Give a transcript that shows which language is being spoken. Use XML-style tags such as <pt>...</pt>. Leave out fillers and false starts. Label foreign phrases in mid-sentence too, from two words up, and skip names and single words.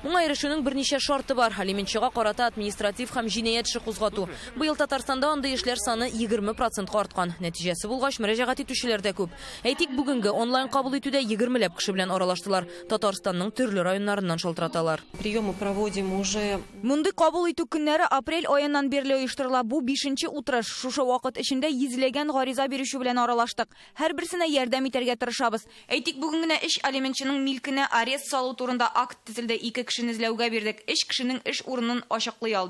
<tt>Моңа ирешүнең берничә шарты бар. Алиментчыга карата административ һәм җинаять эше кузгату. Быел Татарстанда андый эшләр саны 20%-ка арткан. Нәтиҗәсе булгач, мөрәҗәгать итүчеләр дә күп. Әйтик, бүгенге онлайн кабул итүдә 20ләп кеше белән аралаштылар. Татарстанның төрле районнарыннан шалтыраталар.</tt> <ru>Приемы проводим уже.</ru> <tt>Мондый кабул итү көннәре апрель аеннан бирле оештырыла. Бу 5нче утырыш. Шушы вакыт эчендә йөзләгән гариза бирүче белән аралаштык. Һәр берсенә ярдәм итәргә тырышабыз. Әйтик, бүген генә эш алиментчының милкенә арест салу турында акт төзелде. 2 кешене эзләүгә бирдек. 3 кешенең эш урынын ачыклый алдык.</tt>